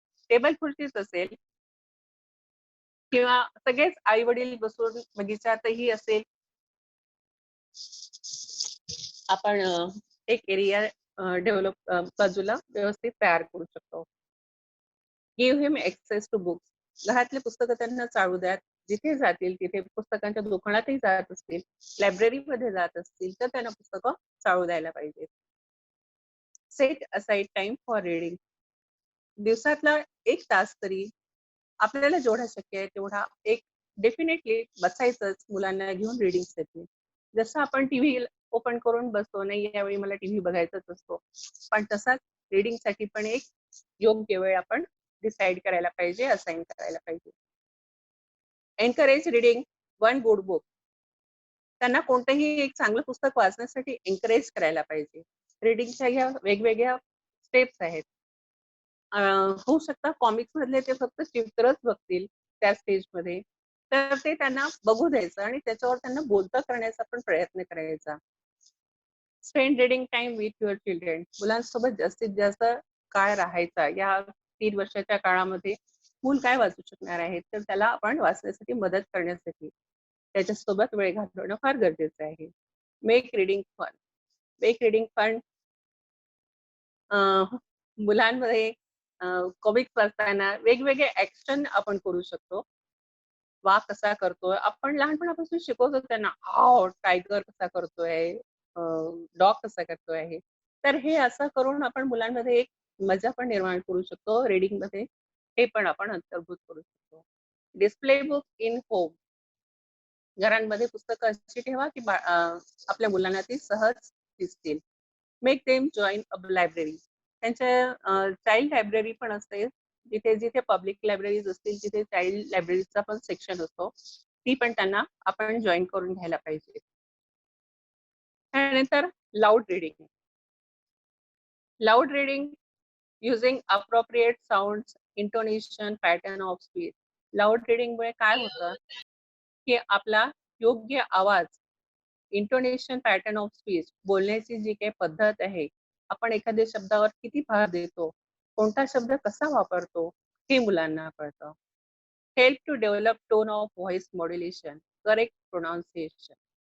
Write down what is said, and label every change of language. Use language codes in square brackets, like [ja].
[mr] Table खुर्चीच असेल किंवा सगळेच आई-वडील बसून बगीच्यातही असेल, आपण एक एरिया डेव्हलप बाजूला व्यवस्थित तयार करू शकतो. [en] Give him access to books. [mr] घरातली पुस्तकं त्यांना चाळू द्यात. जिथे जातील तिथे पुस्तकांच्या दुकानातही जात असतील, लायब्ररीमध्ये जात असतील, तर त्यांना पुस्तकं चाळू द्यायला पाहिजे. [en] Set aside time for reading. [mr] दिवसातला 1 तास तरी आपल्याला जेवढा शक्य आहे तेवढा एक डेफिनेटली बसायचंच मुलांना घेऊन रीडिंगसाठी. जसं आपण टीव्ही ओपन करून बसतो, नाही यावेळी मला टीव्ही बघायचाच असतो. पण तसाच रीडिंगसाठी पण एक योग्य वेळ आपण डिसाईड करायला पाहिजे, असाइन करायला पाहिजे. [en] Encourage reading one good book. [mr] त्यांना कोणतंही एक चांगलं पुस्तक वाचण्यासाठी एन्करेज करायला पाहिजे. रीडिंगच्या ह्या वेगवेगळ्या स्टेप्स आहेत. होऊ शकतं कॉमिक्स मधले ते फक्त चित्रच बघतील त्या स्टेजमध्ये. तर ते त्यांना बघू द्यायचं आणि त्याच्यावर त्यांना बोलतं करण्याचा पण प्रयत्न करायचा. [en] Spend reading time with your children. [mr] मुलांसोबत जास्तीत जास्त काळ राहायचा. या 3 वर्षाच्या काळामध्ये मूल काय वाचू शकणार आहे? तर त्याला आपण वाचण्यासाठी मदत करण्यासाठी त्याच्यासोबत वेळ घालवणं फार गरजेचं आहे. [en] Make reading fun. Make reading fun. [mr] मुलांमध्ये कॉमिक्स वाचताना वेगवेगळे ॲक्शन आपण करू शकतो. वाघ कसा करतोय, आपण लहानपणापासून शिकवतो त्यांना, हाव, टायगर कसा करतोय, डॉग कसा करतोय आहे. तर हे असं करून आपण मुलांमध्ये एक मजा पण निर्माण करू शकतो रीडिंगमध्ये. हे पण आपण अंतर्भूत करू शकतो. [en] Display book in home. [mr] घरांमध्ये पुस्तकं अशी ठेवा, की आपल्या मुलांना ती सहज दिसतील. [en] Make them join a library. [mr] त्यांच्या चाइल्ड लायब्ररी पण असते. जिथे-जिथे पब्लिक लायब्ररीज असतील, तिथे चाइल्ड लायब्ररीचा पण सेक्शन असतो. ती पण त्यांना आपण जॉइन करून घ्यायला पाहिजे. त्यानंतर loud reading. [en] Loud reading using appropriate sounds, intonation, pattern of speech. [mr] Loud रीडिंगमुळे काय होतं, की आपला योग्य आवाज, इंटोनेशन, पॅटर्न ऑफ स्पीच, बोलण्याची जी काही पद्धत आहे, आपण एखाद्या शब्दावर किती भार देतो, कोणता शब्द कसा वापरतो, हे मुलांना कळतं. [en] Help to develop tone of voice modulation, correct pronunciation.